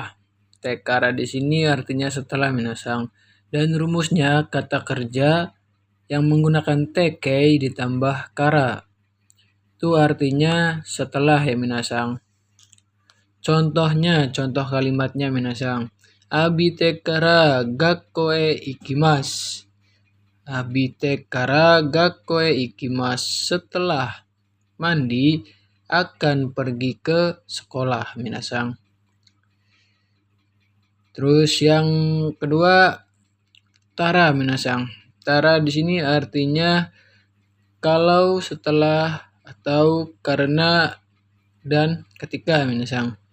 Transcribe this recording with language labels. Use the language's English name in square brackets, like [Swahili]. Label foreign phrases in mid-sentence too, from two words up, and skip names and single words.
[Indonesian] Tekara di sini artinya setelah minasang. Dan rumusnya kata kerja yang menggunakan tekei ditambah kara. Itu artinya setelah ya minasang. Contohnya, contoh kalimatnya minasang. [Japanese] 浴びてから学校へ行きます. 浴びてから学校へ行きます. [Indonesian] Setelah mandi akan pergi ke sekolah minasang. Terus yang kedua tara minasang. Tara di sini artinya kalau, setelah, atau karena, dan ketika minasang.